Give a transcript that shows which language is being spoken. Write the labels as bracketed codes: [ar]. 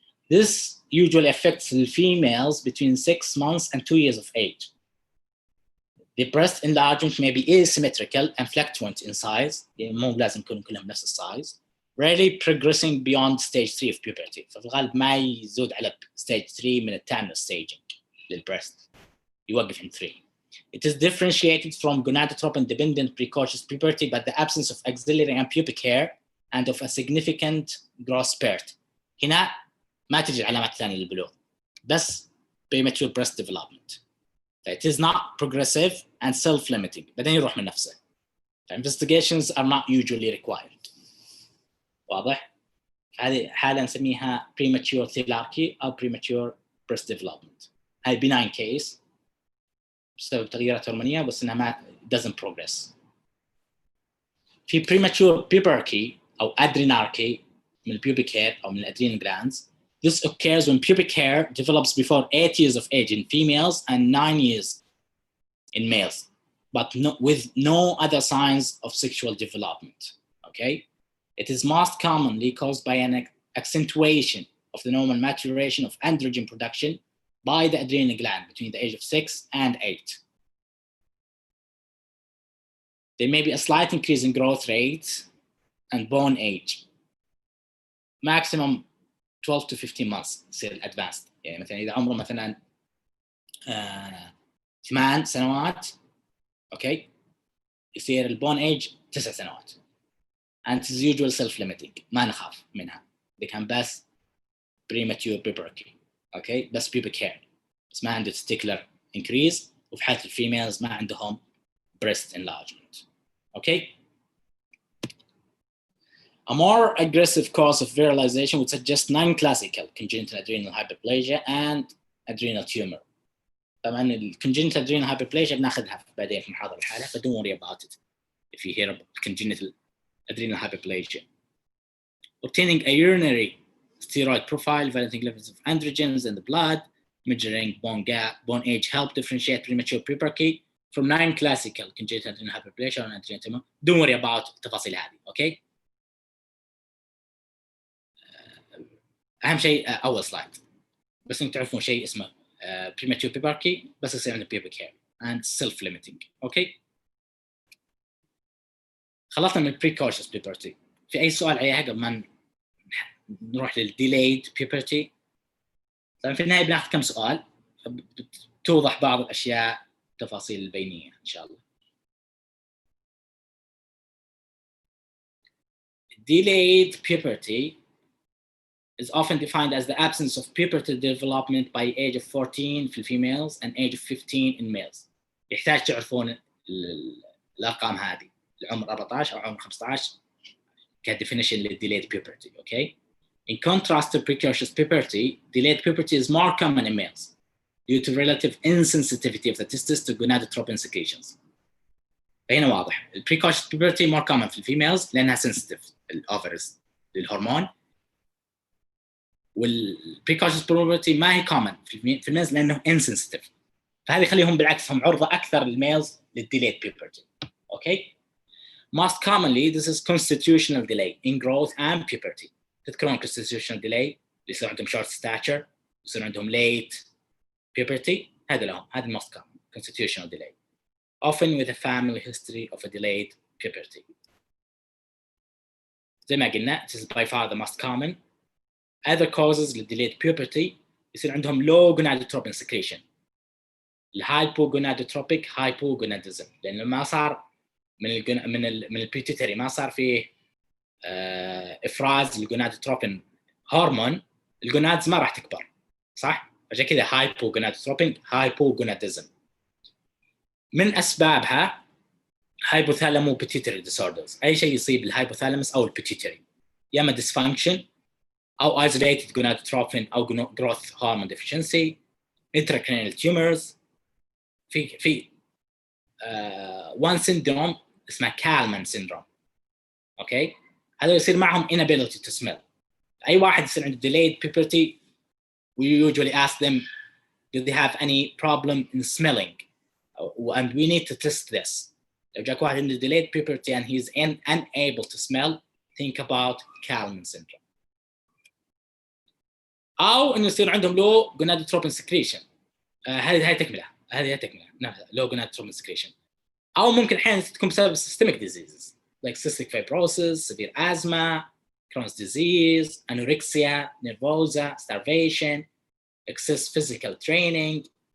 [en] This usually affects the females between 6 months and 2 years of age. The breast enlargement may be asymmetrical and fluctuant in size. [ar] يعني مو لازم يكونوا كلهم نفس السايز. [en] Rarely progressing beyond stage 3 of puberty. [ar] ففي الغالب ما يزود على stage 3 من التامنال staging للبريست. يوقف عند 3. [en] It is differentiated from gonadotropin dependent precocious puberty by the absence of axillary and pubic hair and of a significant growth spurt. [ar] هنا ما تجي العلامات الثانية للبلوغ بس premature breast development. [en] It is not progressive and self-limiting. [ar] بعدين يروح من نفسه. [en] Investigations are not usually required. [ar] واضح؟ هذه حالة نسميها premature thelarche أو premature breast development. هاي benign case بسبب تغييرات هرمونية بس إنها ما [en] doesn't progress. [ar] في premature pubarche أو adrenarche من pubic hair أو من adrenal glands. [en] This occurs when pubic hair develops before 8 years of age in females and 9 years in males, but with no other signs of sexual development. Okay? It is most commonly caused by an accentuation of the normal maturation of androgen production by the adrenal gland between the age of 6 and 8. There may be a slight increase in growth rate and bone age. Maximum 12 to 15 months [ar] يصير [en] advanced. [ar] يعني مثلا إذا عمره مثلا 8 سنوات أوكي يصير البون age 9 سنوات. [en] And it is usually self-limiting. [ar] ما نخاف منها. [en] They can بس premature puberty. [ar] أوكي بس [en] pubic hair. [ar] بس ما عنده testicular increase وفي حالة الفيميلز ما عندهم breast enlargement. [en] Okay. A more aggressive cause of virilization would suggest non-classical congenital adrenal hyperplasia and adrenal tumor. [ar] طبعاً congenital adrenal hyperplasia بناخذها بعدين في محاضرة الحالة, [en] but don't worry about it if you hear about congenital adrenal hyperplasia. Obtaining a urinary steroid profile, validating levels of androgens in the blood, measuring bone gap, bone age help differentiate premature puberty from non-classical congenital adrenal hyperplasia or adrenal. Don't worry about [ar] التفاصيل هذه. اوكي. اهم شيء اول سلايد بس انتم تعرفون شيء اسمه premature puberty بس يصير عندنا pubic hair [en] and self-limiting. [ar] اوكي. خلصنا من precocious puberty. في اي سؤال عليها قبل ما نروح للdelayed puberty؟ طبعا في النهايه بناخذ كم سؤال توضح بعض الاشياء التفاصيل البينيه ان شاء الله. [en] Delayed puberty is often defined as the absence of puberty development by age of 14 [ar] في [en] females and age of 15 in males. [ar] يحتاج تعرفون الارقام هذه، العمر 14 او عمر 15 كديفينيشن للdelayed puberty. [en] Okay. In contrast to precocious puberty, delayed puberty is more common in males due to relative insensitivity of the testes to gonadotropin secretions. [ar] فهنا واضح precocious puberty [en] more common [ar] في females لأنها sensitive الأوفرز للهرمون، والprecocious puberty ما هي common في الميلز لأنه insensitive. فهذا يخليهم بالعكس هم عرضة أكثر للميلز للdelayed puberty. [en] Okay. Most commonly, this is constitutional delay in growth and puberty. [ar] تذكرون constitutional delay اللي يصير عندهم short stature، يصير عندهم late puberty، هذا لهم، هذا [en] most common constitutional delay. Often with a family history of a delayed puberty. [ar] زي ما قلنا, [en] it is by far the most common. Other causes of delayed puberty [ar] يصير عندهم [en] low gonadotropin secretion. [ar] الهايبوغونادوتروبيك hypogonadism لأنه ما صار من البيتيتري ما صار فيه افراز الجونادوتروبين هرمون، الجونادز ما راح تكبر صح؟ عشان كذا hypogonadism. من اسبابها هايبوثالامو بيتيتري ديسوردرز، اي شيء يصيب الهايبوثالاموس او البيتيتري، يا اما dysfunction او isolated gonadotropin او growth hormone deficiency، intracranial tumors. في one syndrome اسمه كالمان syndrome. اوكي. هذا يصير معهم [en] inability to smell. [ar] أي واحد يصير عنده [en] delayed puberty we usually ask them do they have any problem in smelling and we need to test this. لو جاك واحد عنده delayed puberty and he's unable to smell think about Kalman syndrome. [ar] أو إنه يصير عندهم low gonadotropin secretion. هذه تكملة low gonadotropin secretion. أو ممكن أحيانا تكون بسبب [en] systemic diseases like cystic fibrosis, severe asthma, Crohn's disease, anorexia nervosa, starvation, excess physical training.